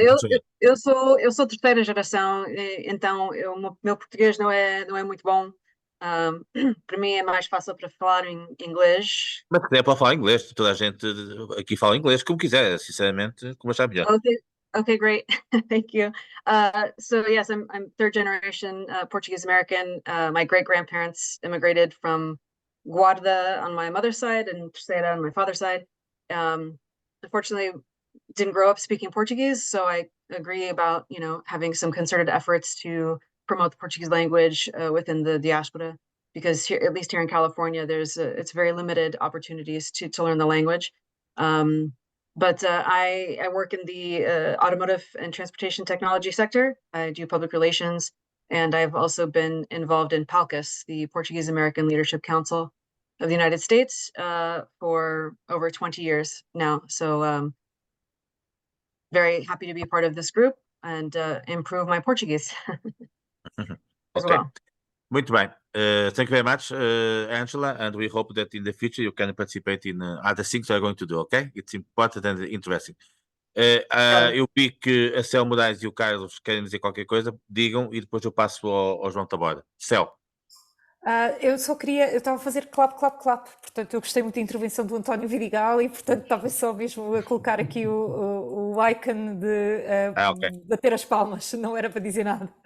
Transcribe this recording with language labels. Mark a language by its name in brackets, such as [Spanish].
[Portuguese] então, eu sou terceira geração, então o meu português não é muito bom. Para mim é mais fácil para falar em inglês. Mas se quiser pode falar inglês, toda a gente aqui fala inglês, como quiser, sinceramente, como achar melhor. [English] Okay, great. Thank you. So yes, I'm third generation Portuguese American. My great grandparents immigrated from Guarda on my mother's side and Terceira on my father's side. Unfortunately, didn't grow up speaking Portuguese, so I agree about having some concerted efforts to promote the Portuguese language within the diaspora, because here, at least here in California, it's very limited opportunities to learn the language. But I work in the automotive and transportation technology sector. I do public relations, and I've also been involved in PALCUS, the Portuguese American Leadership Council of the United States, for over 20 years now. So very happy to be part of this group and improve my Portuguese as well. [Portuguese] Muito bem. [English] Thank you very much, Angela, and we hope that in the future you can participate in other things you are going to do, okay? It's important and interesting. [Portuguese] Eu vi que a Cel Moraes e o Carlos querem dizer qualquer coisa, digam, e depois eu passo ao João Taborda. Cel. Eu estava a fazer clap, portanto eu gostei muito da intervenção do António Vidigal e portanto estava só mesmo a colocar aqui o icon de bater as palmas, não era para dizer nada.